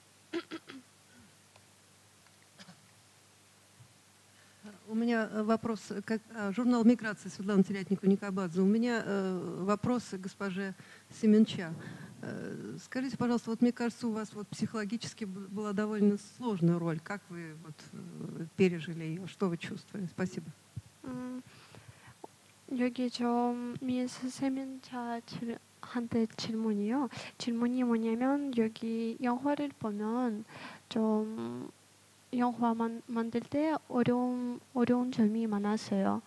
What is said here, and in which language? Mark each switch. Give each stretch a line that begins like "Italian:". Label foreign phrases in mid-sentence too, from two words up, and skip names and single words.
Russian: У меня вопрос, как журнал «Миграция» Светлана Терятникова-Никобадзе. У меня вопрос к госпоже Семенча. Скажите, пожалуйста, вот мне кажется, у вас вот психологически была довольно сложная роль. Как вы вот пережили ее? Что вы чувствовали? Спасибо.
Korean: 여기 좀 미스 세민차 한테 질문이요. 질문이 뭐냐면 여기 영화를 보면 좀 영화만 만들 때 어려운 점이 많았어요.